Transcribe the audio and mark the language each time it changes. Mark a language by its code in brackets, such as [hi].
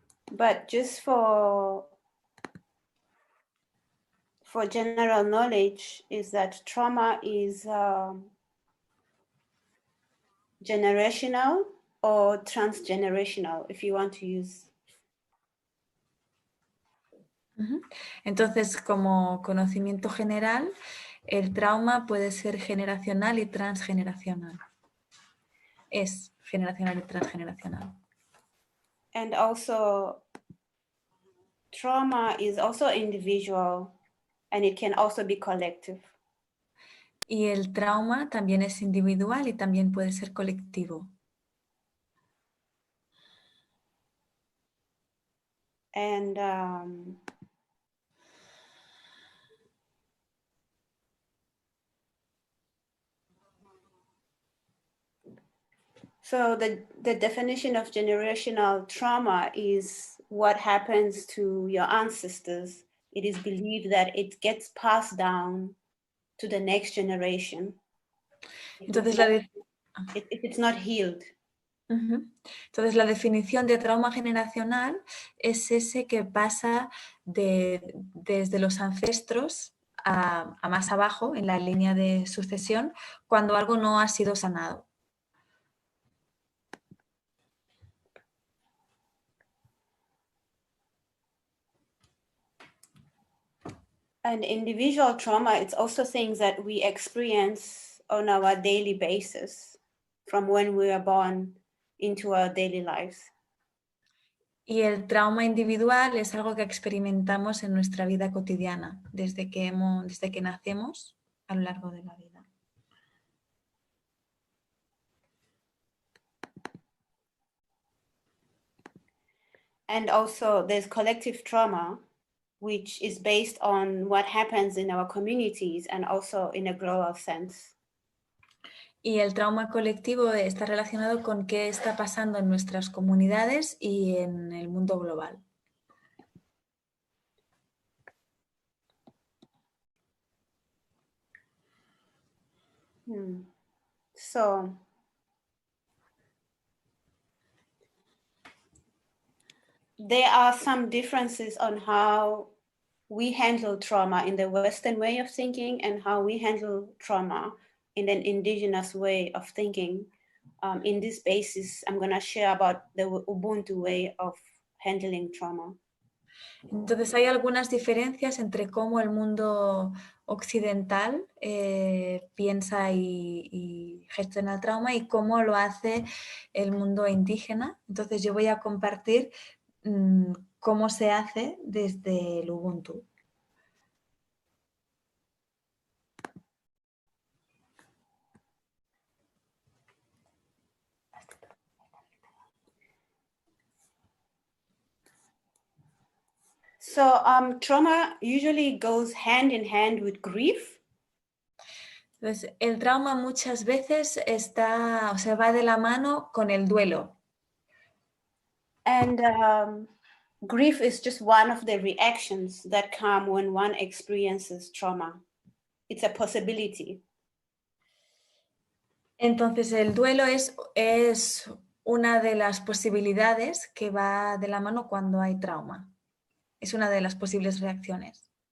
[en] But just for general knowledge is that trauma is generational or transgenerational, if you want to use. [es] Entonces, como conocimiento general, el trauma puede ser generacional y transgeneracional. Es generacional y transgeneracional. [en] And also, trauma is also individual and it can also be collective. [es] Y el trauma también es individual y también puede ser colectivo. [en] And so the definition of generational trauma is what happens to your ancestors. It is believed that it gets passed down to the next generation. [es] Entonces, [en] if it's not healed. [es] Entonces, la definición de trauma generacional es ese que pasa desde los ancestros a más abajo en la línea de sucesión cuando algo no ha sido sanado. [en] And individual trauma, it's also things that we experience on our daily basis from when we are born into our daily lives. [es] Y el trauma individual es algo que experimentamos en nuestra vida cotidiana desde que nacemos a lo largo de la vida. [en] And also there's collective trauma, which is based on what happens in our communities and also in a global sense. [es] Y el trauma colectivo está relacionado con qué está pasando en nuestras comunidades y en el mundo global. [en] So, there are some differences on how we handle trauma in the Western way of thinking and how we handle trauma in an indigenous way of thinking. In this basis, I'm going to share about the Ubuntu way of handling trauma. [es] Entonces hay algunas diferencias entre cómo el mundo occidental piensa y gestiona el trauma y cómo lo hace el mundo indígena. Entonces yo voy a compartir cómo se hace desde el Ubuntu. [en] So trauma usually goes hand in hand with grief. [es] Entonces, el trauma muchas veces va de la mano con el duelo. [en] And grief is just one of the reactions that come when one experiences trauma. It's a possibility. [es] Entonces, el duelo es una de las posibilidades que va de la mano cuando hay trauma. Es una de las posibles reacciones.